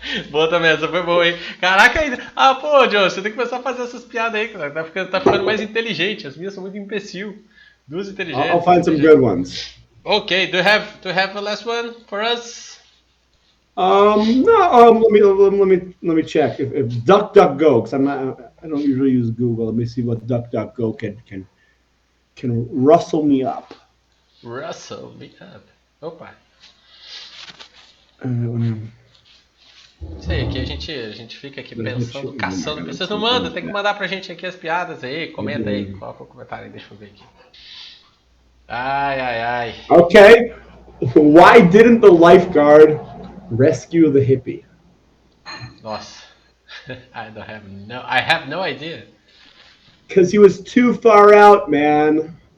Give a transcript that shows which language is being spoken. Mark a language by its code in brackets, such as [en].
[pt] Boa também, essa foi boa, hein? Caraca, ainda. Pô, John, você tem que começar a fazer essas piadas aí, cara. Tá ficando mais inteligente. As minhas são muito imbecil. Duas inteligentes. [en] I'll find some good ones. Okay, do you have a last one for us? No. Let me check. If DuckDuckGo, because I don't usually use Google. Let me see what DuckDuckGo can rustle me up. Rustle me up. Opa. [pt] Isso aí, aqui a gente fica aqui pensando, caçando. Vocês não mandam, tem que mandar pra gente aqui as piadas aí, comenta aí, coloca o comentário aí, deixa eu ver aqui. Ai. [en] Okay, why didn't the lifeguard rescue the hippie? Nossa, I have no idea. Because he was too far out, man.